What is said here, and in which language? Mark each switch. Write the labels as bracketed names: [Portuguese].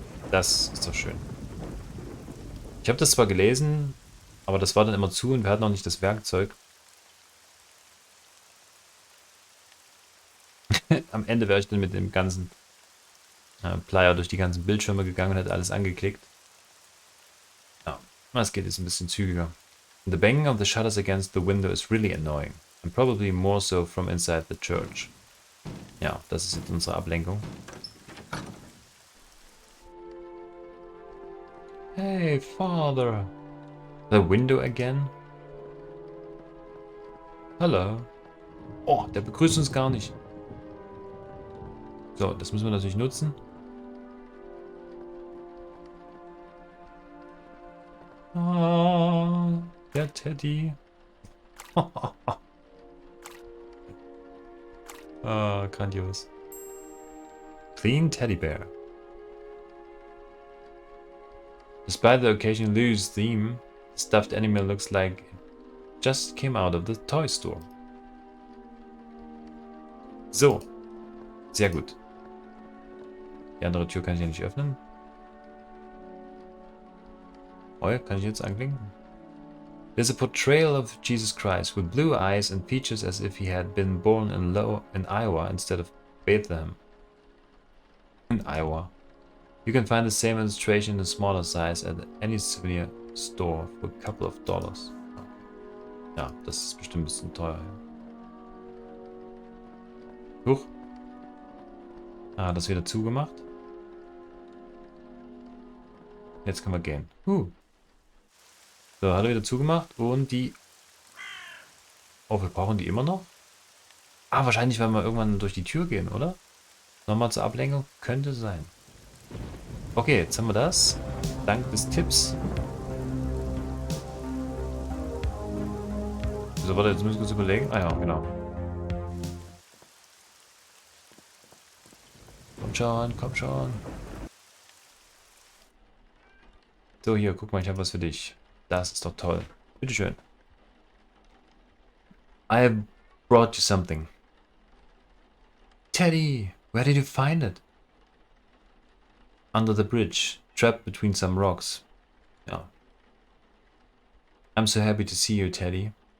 [German] Das ist doch schön. Ich habe das zwar gelesen, aber das war dann immer zu und wir hatten auch nicht das Werkzeug. Am Ende wäre ich dann mit dem ganzen Plier durch die ganzen Bildschirme gegangen und hätte alles angeklickt. Ja, das geht jetzt ein bisschen zügiger. [English] The banging of the shutters against the window is really annoying. And probably more so from inside the church. [German] Ja, das ist jetzt unsere Ablenkung. [English] Hey, Father. The window again? [German] Hallo. Oh, der begrüßt uns gar nicht. So, das müssen wir natürlich nutzen. Ah, der Teddy. Ah, grandios. [English] Clean Teddy Bear. Despite the occasional loose theme, the stuffed animal looks like it just came out of the toy store. [German] So, sehr gut. Die andere Tür kann ich ja nicht öffnen. Oh ja, kann ich jetzt anklicken? [English] There's a portrayal of Jesus Christ with blue eyes and features as if he had been born in Iowa instead of Bethlehem. In Iowa. You can find the same illustration in a smaller size at any souvenir store for a couple of dollars. [German] Ja, das ist bestimmt ein bisschen teuer. Huch. Ah, das wieder zugemacht. Jetzt können wir gehen. So, hat er wieder zugemacht und die... Oh, wir brauchen die immer noch? Ah, wahrscheinlich, wenn wir irgendwann durch die Tür gehen, oder? Nochmal zur Ablenkung? Könnte sein. Okay, jetzt haben wir das. Dank des Tipps. So, warte, jetzt müssen wir uns überlegen. Ah ja, genau. Komm schon, komm schon. So, hier, guck mal, ich habe was für dich. Das ist doch toll. Bitteschön. [English] I brought you something. Teddy, where did you find it? Under the bridge, trapped between some rocks. [German] Ja. [English] I'm so happy to see you, Teddy.